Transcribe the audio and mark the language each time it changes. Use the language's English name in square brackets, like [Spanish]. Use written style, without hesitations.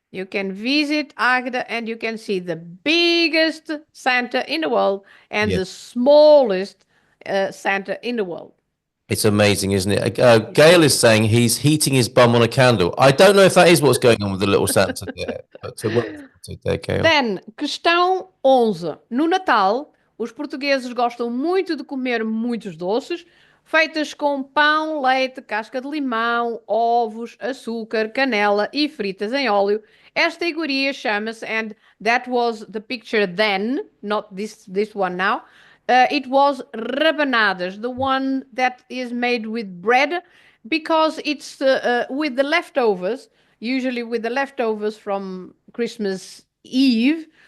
[English] You can visit Agda and you can see the biggest Santa in the world and the smallest Santa in the world. It's amazing, isn't it? Gail is saying he's heating his bum on a candle. I don't know if that is what's going on with the little Santa there. But there, Gail. [Portuguese] Then, questão 11. No Natal, os portugueses gostam muito de comer muitos doces, feitas com pão, leite, casca de limão, ovos, açúcar, canela e fritas em óleo. Esta iguaria chama-se, [English] and that was the picture then, not this one now. It was rabanadas, the one that is made with bread, because it's with the leftovers, usually with the leftovers from Christmas Eve.